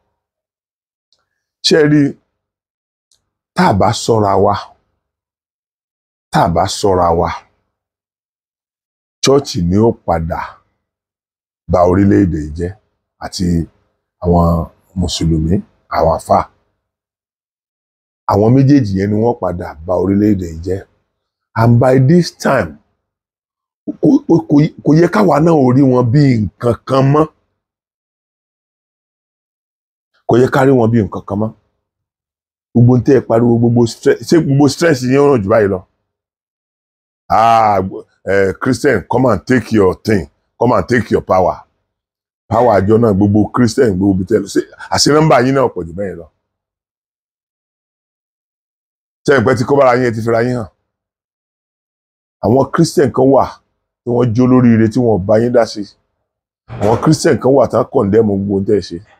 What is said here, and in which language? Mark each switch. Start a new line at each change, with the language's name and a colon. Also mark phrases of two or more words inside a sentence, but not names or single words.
Yoruba: Ṣé ẹ rí, tá a bá ṣọ́ra wa, tá a bá ṣọ́ra wa, chọ́ọ̀chì ni ó padà bà orílẹ̀-èdè jẹ́ àti àwọn mùsùlùmí, àwọn àfáà. Àwọn méjèèjì yẹn ni wọ́n padà bà orílẹ̀-èdè jẹ́.
English: And by this time,
Yoruba: kò yẹ káwa náà ò rí wọn bí nǹkan kan mọ́. Kò yẹ ká rí wọn bí nǹkan kan mọ́. Gbogbo tẹ́ ẹ pariwo, gbogbo stress, ṣé gbogbo stress yẹn ràn jù báyìí lọ?
English: Christian, come and take your thing, come and take your power.
Yoruba: Power àjọ náà, gbogbo Christian, gbogbo bitẹ́lẹ̀, ṣé àṣẹ nọ́mbà yín náà pọ̀ jù bẹ́ẹ̀ lọ? Ṣé ìpẹ́ tí kọ́ bára yín ẹ ti fi ra yín hàn? Àwọn Christian kan wà tí wọ́n jó lóríire tí wọ́n bá yín dá sí. Àwọn Christian kan wà tí wọ́n condemn gbogbo ohun tẹ́ ẹ ṣe.